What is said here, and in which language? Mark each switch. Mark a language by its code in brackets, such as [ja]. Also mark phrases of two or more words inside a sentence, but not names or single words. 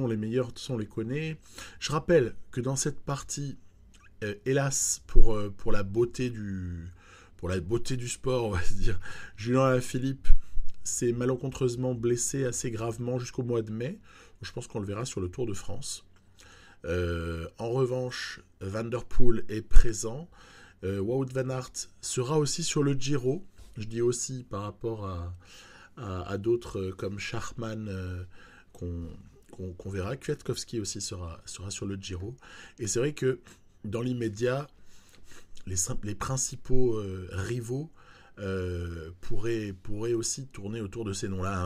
[fr] Les meilleurs, de toute façon, on les connaît. Je rappelle que dans cette partie, hélas, pour la beauté du sport, on va se dire, Julien Alaphilippe s'est malencontreusement blessé assez gravement jusqu'au mois de mai. Je pense qu'on le verra sur le Tour de France. En revanche, Van der Poel est présent. Wout van Aert sera aussi sur le Giro. Je dis aussi par rapport à d'autres comme Schachmann qu'on verra. Kwiatkowski aussi sera sur le Giro. Et c'est vrai que dans l'immédiat, les principaux rivaux pourraient aussi tourner autour de ces noms-là.